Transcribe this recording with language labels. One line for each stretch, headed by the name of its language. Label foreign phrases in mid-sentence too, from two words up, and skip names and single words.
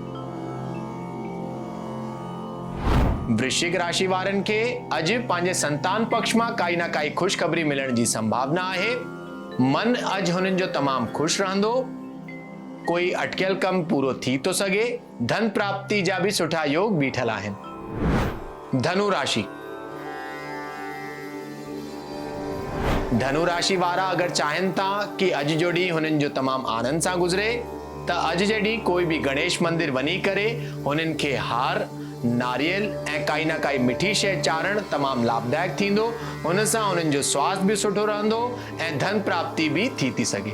Sindhi: वृश्चिक राशि वारनि खे अॼु पंहिंजे संतान पक्ष मां काई न काई ख़ुशख़बरी मिलण जी संभावना आहे। मन अॼु हुननि जो तमामु ख़ुशि रहंदो। कोई अटकियल कमु पूरो थी थो सघे। धन प्राप्ति जा बि सुठा योग बीठल आहिनि। धनु राशि। धनु राशि वारा अगरि चाहिनि था कि अॼु जो ॾींहुं हुननि जो तमामु आनंद सां गुज़रे, त अॼु जे ॾींहुं कोई बि गणेश मंदिर वञी करे हुननि खे हार, नारियल ऐं काई न काई मिठी शइ चाढ़णु तमामु लाभदायक थींदो। हुन सां हुननि जो स्वास्थ्य बि सुठो रहंदो ऐं धन प्राप्ति बि थी सघे।